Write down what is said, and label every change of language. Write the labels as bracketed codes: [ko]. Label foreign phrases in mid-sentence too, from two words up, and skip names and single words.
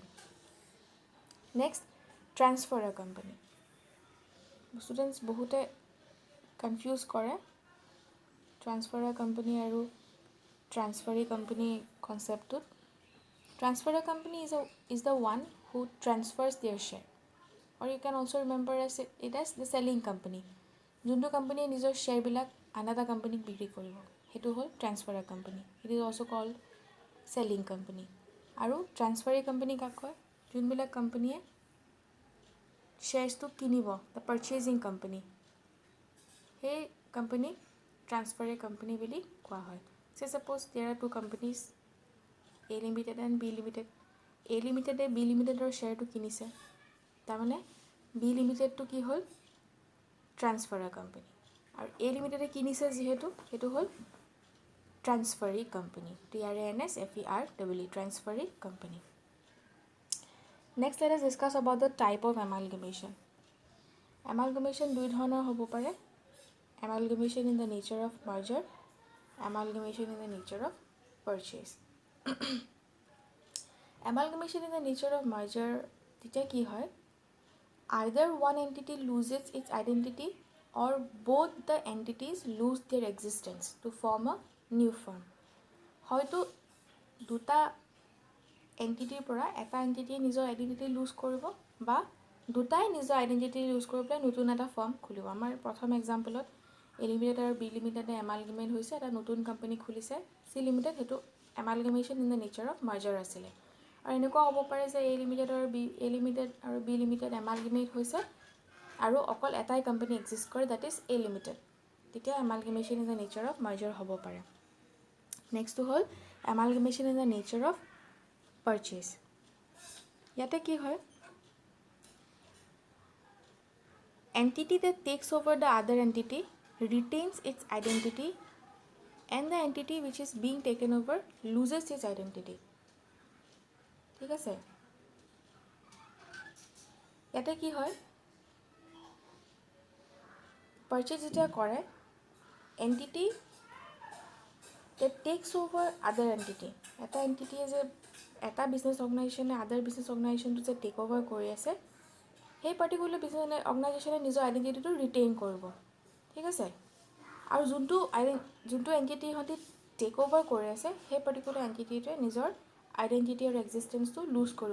[en] Next, transfer company. [as] ষ্টুডেণ্টছ বহুতে কনফিউজ কৰে [en] transfer company [as] আৰু [en] transferee company [as] কনচেপ্টটোত. [en] Transfer company is the one who transfers their share, or you can also remember it as the selling company. [as] যোনটো কোম্পানীয়ে নিজৰ শ্বেয়াৰবিলাক আন এটা কোম্পানীক বিক্ৰী কৰিব, সেইটো হ'ল [en] transfer company. It is also called selling company. [as] আৰু ট্ৰান্সফাৰী কোম্পানী কাক কয়? যোনবিলাক কোম্পানীয়ে শ্বেয়াৰ্ছটো কিনিব, [en] the purchasing company, [as] সেই কোম্পানীক [en] transferee company [as] বুলি কোৱা হয়. [en] Suppose there are two companies, A limited and B limited. [as] A লিমিটেডে B লিমিটেডৰ শ্বেয়াৰটো কিনিছে, তাৰমানে B লিমিটেডটো কি হ'ল? [en] transfer company. [as] আৰু A লিমিটেডে কিনিছে যিহেতু, সেইটো হ'ল [en] transferee company. TRANSFERE, transferee company. নেক্সট let us discuss about the type of amalgamation. [as] Amalgamation দুই ধৰণৰ হ'ব পাৰে. [en] Amalgamation in the nature of merger, amalgamation in the nature of purchase. Amalgamation in the nature of merger [as] তেতিয়া কি হয়? [en] Either one entity loses its identity or both the entities lose their existence to form a new firm. [as] হয়তো দুটা এণ্টিটিৰ পৰা এটা এণ্টিটিয়ে নিজৰ [en] identity lose [as] কৰিব বা দুটাই নিজৰ [en] identity lose [as] কৰি পেলাই নতুন এটা ফাৰ্ম খুলিব. আমাৰ প্ৰথম এক্সাম্পলত A লিমিটেড আৰু B লিমিটেডে এমালগেমেট হৈছে, এটা নতুন কোম্পানী খুলিছে C লিমিটেড. সেইটো [en] amalgamation in the nature of merger [as] আছিলে. আৰু এনেকুৱা হ'ব পাৰে যে A লিমিটেড আৰু B লিমিটেড এমালগেমেট হৈছে আৰু অকল এটাই কোম্পানী এক্সিষ্ট কৰে, [en] that is A limited, [as] তেতিয়া [en] amalgamation in the nature of merger [as] হ'ব পাৰে। নেক্সটটো হ'ল [en] amalgamation in the nature of purchase. [as] ইয়াতে কি হয়, [en] entity that takes over the other entity retains its identity and the entity which is being taken over loses its identity. [as] ঠিক আছে, ইয়াতে কি হয়, পাৰ্চেজ যেতিয়া কৰে, এণ্টিটি [en] that takes over other entity, [as] এটা এণ্টিটিয়ে যে এটা [en] business organization other business organization [as] যে [en] take over [as] কৰি আছে, সেই [en] particular business organization [as] নিজৰ আইডেণ্টিটিটো ৰিটেইন কৰিব। ঠিক আছে, আৰু যোনটো এণ্টিটি সিহঁতি [en] take over [as] কৰি আছে, সেই [en] particular entity [as] নিজৰ আইডেণ্টিটি আৰু এক্সিষ্টেঞ্চটো লুজ কৰিব।